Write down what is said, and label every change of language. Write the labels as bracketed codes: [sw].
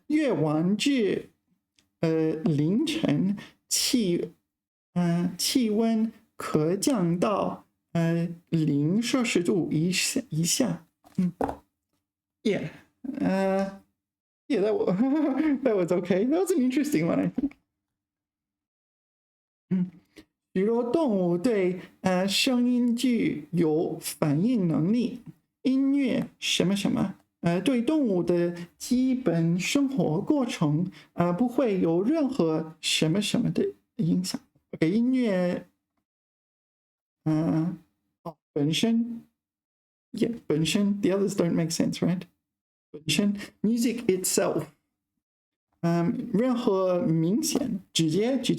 [zh] 越晚至凌晨气温可降到0摄氏度以下。 [en] Yeah. Yeah, that was okay. That was an interesting one, I think. [zh] 许多动物对声音具有反应能力，音乐什么什么，对动物的基本生活过程不会有任何什么什么的影响。 [en] OK， [zh] 音乐，本身 [en] ，yeah， 本身 ，the others don't make sense, right？ [zh] 本身 ， [en] music itself， [zh] 任何明显，直接。